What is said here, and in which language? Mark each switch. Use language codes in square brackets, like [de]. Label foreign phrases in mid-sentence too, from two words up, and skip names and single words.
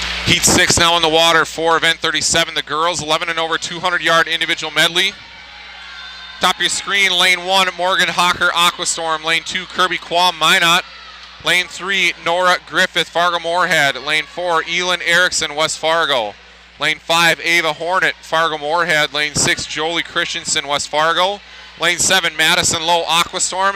[en] Heat 6 now in the water for event 37. The girls, 11 and over 200-yard individual medley. Top of your screen, lane 1, Morgan Hawker, Aquastorm. Lane 2, Kirby Quam, Minot. Lane 3, Nora Griffith, Fargo Moorhead. Lane 4, Elin Erickson, West Fargo. Lane 5, Ava Hornet, Fargo Moorhead. Lane 6, Jolie Christensen, West Fargo. Lane 7, Madison Lowe, Aquastorm.